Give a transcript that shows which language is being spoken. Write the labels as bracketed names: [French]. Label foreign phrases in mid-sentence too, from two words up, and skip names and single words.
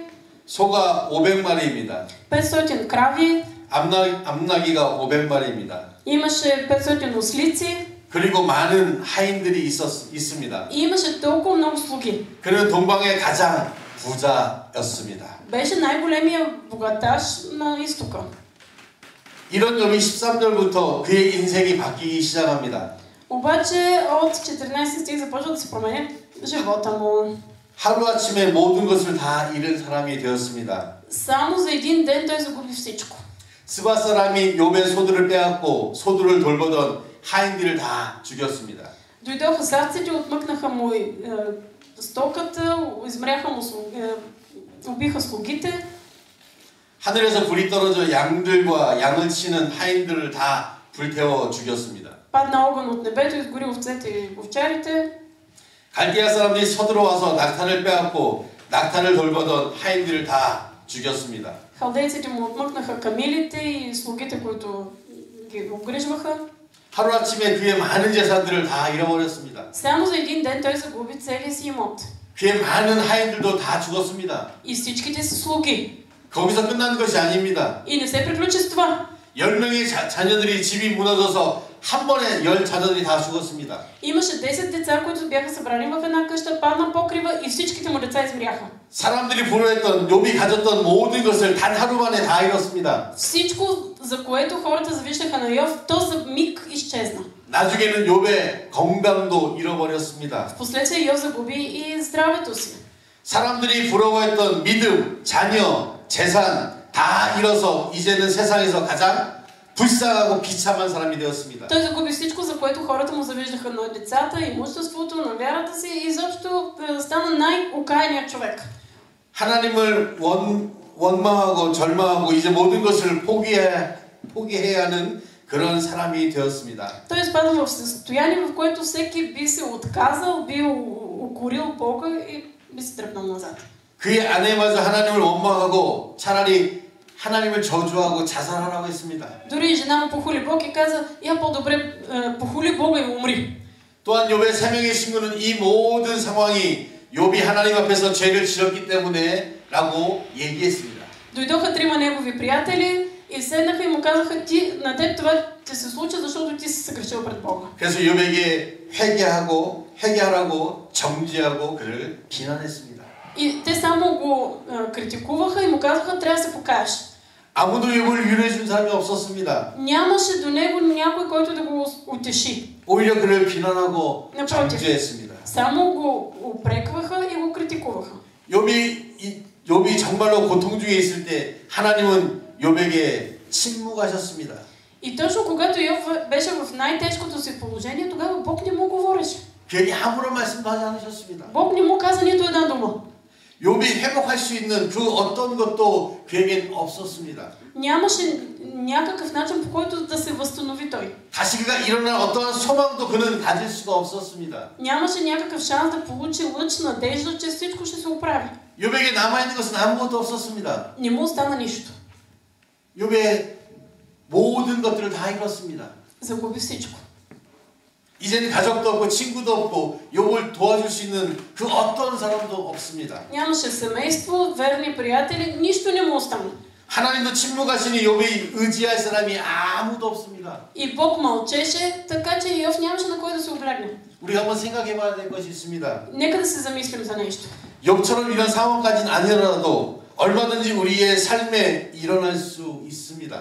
[Korean] 소가 500마리입니다. [Bulgarian] 500 крави. [Korean] 암나기가 500마리입니다. [Bulgarian] Имаше 500 ослици. [Korean] 그리고 많은 하인들이 있습니다. [Bulgarian] И имаше толкова много слуги. [Korean] 그는 동방의 가장 부자였습니다. [Bulgarian] Беше най-големия богаташ на изтока. [Korean] 이런 욥이 13절부터 그의 인생이 바뀌기 시작합니다. [Bulgarian] обаче от 14 стих започва да се променя живота му. [Korean] 하루아침에 모든 것을 다 잃은 사람이 되었습니다. [Bulgarian] Само за един ден той загуби всичко. [Korean] 스바 사람이 욥의 소들을 빼앗고 소들을 돌보던 하인들을 다 죽였습니다. [Bulgarian] Дойдоха сарците, отмъкнаха му стоката, измряха му, убиха слугите. [Korean] 하늘에서 불이 떨어져 양들과 양을 치는 하인들을 다 불태워 죽였습니다. [Bulgarian] Падна огън от небето, изгори овцете и овчарите. [Korean] 갈대아 사람들이 서들어와서 낙타를 빼앗고 낙타를 돌보던 하인들을 다 죽였습니다. [Bulgarian] Халдейците му отмъкнаха камилите и слугите, които ги обгрижваха. [Korean] 하루아침에 그의 많은 재산들을 다 잃어버렸습니다. [Bulgarian] Само за един ден той загуби целия си имот. [Korean] 그의 많은 하인들도 다 죽었습니다. [Bulgarian] И всичките си слуги. [Korean] 거기서 끝난 것이 아닙니다. [Bulgarian] И не се приключи с това. [Korean] 10명의 자녀들이 집이 무너져서 한 번에 10 자녀들이 다 죽었습니다. [Bulgarian] Имаше 10 деца, които бяха събрани в една къща, падна покрива и всичките му деца измряха. [Korean] 사람들이 부러워했던 욥이 가졌던 모든 것을 단 하루 만에 다 잃었습니다. [Bulgarian] Всичко, за което хората завиждаха на Йов, то за миг изчезна. [Korean] 나중에는 욥의 건강도 잃어버렸습니다. [Bulgarian] Впоследствие Йов загуби и здравето си. [Korean] 사람들이 부러워했던 믿음, 자녀, 재산 다 잃어서 이제는 세상에서 가장 불쌍하고 비참한 사람이 되었습니다. [Bulgarian] Той загуби всичко, за което хората му завиждаха на децата, имуществото, на вярата си и изобщо стана най-окаяният човек. [Korean] 하나님을 원망하고 절망하고 이제 모든 것을 포기해야 하는 그런 사람이 되었습니다. [Bulgarian] Той изпада в състояние, в което всеки би се отказал, би укорил Бога и би се тръпнал назад. [Korean] 그의 아내마저 하나님을 원망하고 차라리 하나님을 저주하고 자살하라고 했습니다. [Bulgarian] Дори жена му похули Бог и каза, я по-добре похули Бога и умри. [Korean] 또한 욥의 세 명의 친구는 이 모든 상황이 욥이 하나님 앞에서 죄를 지었기 때문에 라고 얘기했습니다. [Bulgarian] Дойдоха трима негови приятели и седнаха и му казаха, на теб това ти се случи, защото ти си съгрешил пред Бога. [Korean] 그래서 욥에게 회개하라고 정죄하고 그를 비난했습니다. [Bulgarian] И те само го критикуваха и му казаха, трябва да се покажеш. [Korean] 아무도 욥을 위로해 준 사람이 없었습니다. [Bulgarian] Нямаше до него някой, който да го утеши. [Korean] 오히려 그를 비난하고 [Bulgarian] Напротив, [Korean] 정죄했습니다. [Bulgarian] само го упрекваха и го критикуваха. [Korean] 욥이 정말로 고통 중에 있을 때 하나님은 욥에게 침묵하셨습니다. [Bulgarian] И точно когато Йов беше в най-тежкото си положение, тогава Бог не му говореше. [Korean] 그에게 아무런 말씀도 하지 않으셨습니다. [Bulgarian] Бог не му каза нито една дума. [Korean] 욥이 회복할 수 있는 그 어떤 것도 그에겐 없었습니다. [Bulgarian] Нямаше някакъв начин, по който да се възстанови той. [Korean] 다시 그가 일어날 어떠한 소망도 그는 가질 수가 없었습니다. [Bulgarian] Нямаше някакъв шанс да получи лъч надежда, че всичко ще се оправи. [Korean] 욥에게 남아있는 것은 아무것도 없었습니다. [Bulgarian] Не му остана нищо. [Korean] 욥의 모든 것들을 다 잃었습니다. [Bulgarian] Загуби всичко. [Korean] 이제는 가족도 없고 친구도 없고 욥을 도와줄 수 있는 그 어떤 사람도 없습니다. [Bulgarian] Нямаше семейство, верни приятели, нищо не му остана. [Korean] 하나님도 침묵하시니 욥이 의지할 사람이 아무도 없습니다. [Bulgarian] И Бог мълчеше, така че Йов нямаше на кой да се облегне. [Korean] 우리가 한번 생각해봐야 될 것이 있습니다. [Bulgarian] Нека да се замислим за нещо. [Korean] 욥처럼 이런 상황까지는 아니더라도 얼마든지 우리의 삶에 일어날 수 있습니다.